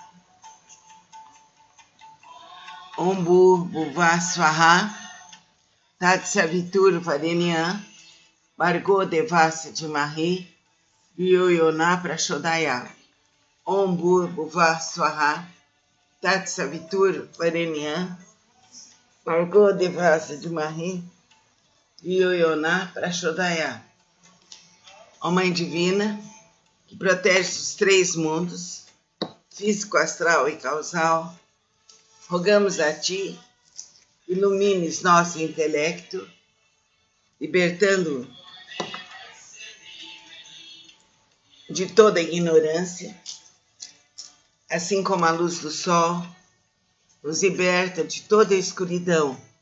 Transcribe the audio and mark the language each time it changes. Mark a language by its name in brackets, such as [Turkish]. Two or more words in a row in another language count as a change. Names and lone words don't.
[Sanskrit] ॐ भूर्भुवः स्वः तत् सवितुर् वरेण्यं भर्गो देवस्य धीमहि धियो यो नः प्रचोदयात्. ॐ भूर्भुवः स्वः तत् सवितुर् वरेण्यं भर्गो देवस्य धीमहि धियो यो नः प्रचोदयात्. [Portuguese] Ó Mãe Divina, que protege os três mundos, físico, astral e causal, rogamos a Ti, ilumines nosso intelecto, libertando de toda ignorância, assim como a luz do sol nos liberta de toda a escuridão.